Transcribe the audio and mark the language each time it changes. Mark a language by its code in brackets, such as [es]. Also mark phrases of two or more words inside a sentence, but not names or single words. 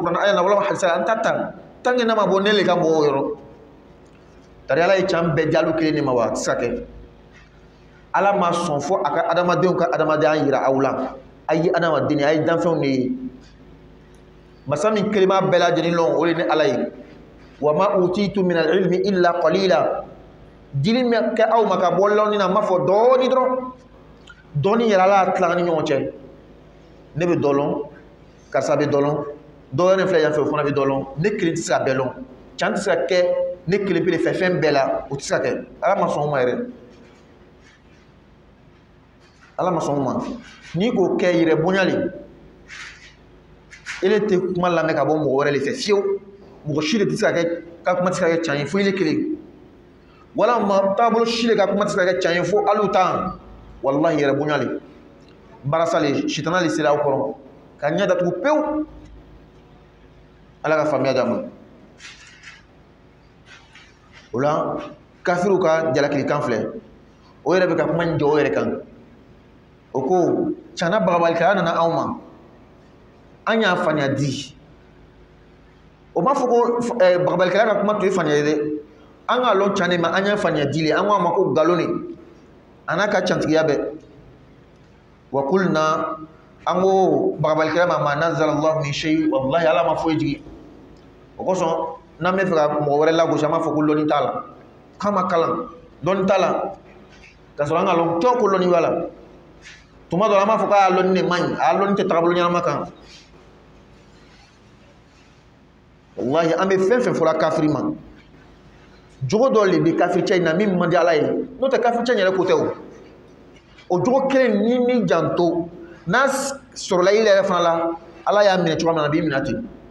[bm] kuranɛ aya la walama hadisa an t'a ta [fr] tant que [bm] n'a ma bɔ ne le ka bɔ o yɔrɔ tari ala ye can bɛɛ jaalu kelen de ma wa a tɛ se ka kɛ ala ma sɔn fo a ka adamadenw ka adamadenya yira aw la a ye adamaden a ye danfɛnw de ye masa min kelen b'a bɛɛ lajɛlen lɔn o de ni ala ye [ar] وما أوتيتم من العلم إلا قليلا [bm] dili min kɛ aw ma ka bɔ lɔnni na n b'a fɔ dɔɔni dɔrɔn dɔɔni yɛrɛ ala y'a tila an ni ɲɔgɔn cɛ ne bɛ dɔ lɔn karisa bɛ dɔ lɔn dɔ wɛrɛ filɛ yan fɛ o fana bɛ dɔ lɔn ne kelen tɛ se ka bɛɛ lɔn can tɛ se ka kɛ ne kelen pe de fɛ fɛn bɛɛ la o tɛ se ka kɛ ala ma sɔn o ma yɛrɛ ala ma sɔn o ma n'i k'o kɛ yɛrɛ bonya le ele tɛ kuma lamɛn ka bɔ mɔgɔ wɛrɛ de fɛ fiyewu mɔgɔ si de tɛ se ka kɛ ka kuma tɛ se ka kɛ can ye fo ile kelen walama taabolo si de ka kuma tɛ se ka kɛ can ye fo alu tan walahi yɛrɛ bonya le barasa le sitana le sera aw kɔrɔ ka ɲɛ datugu pewu ala ka faamuya d'an ma o la kafiriw ka jalakilikan filɛ o yɛrɛ bɛ ka kuma in jɔ o yɛrɛ kan o ko cana bagabalikaya nana anw ma an y'a faniya di o b'a fɔ ko bagabalikaya ka kuma tun ye faniya ye dɛ an k'a lɔn can de ma an y'a faniya di le an ko a ma ko nkalon de a n'a ka cantigiya bɛɛ wa kulna an ko bagabalikaya [ar] ما نزل الله من شيء [bm] wallahi ala ma foyi jigi o kosɔn n'an bɛ fɛ ka mɔgɔ wɛrɛ lagosi an b'a fɔ ko lɔnni t'a la k'a ma kalan lɔnni t'a la k'a sɔrɔ an ka lɔn tɔn ko lɔnni b'a la tuma dɔ la an b'a fɔ k'a lɔnni de man ɲi a lɔnni tɛ tagabolo ɲɛnama kan wallahi an bɛ fɛn fɛn fɔra kafiri ma jogo dɔ le bɛ kafiricɛ in na min man di ala ye n'o tɛ kafiricɛ in yɛrɛ ko tɛ o jogo kelen ni min janto n'a sɔrɔla i yɛrɛ fana la ala y'a minɛ cogoya min na a b'i minɛ ten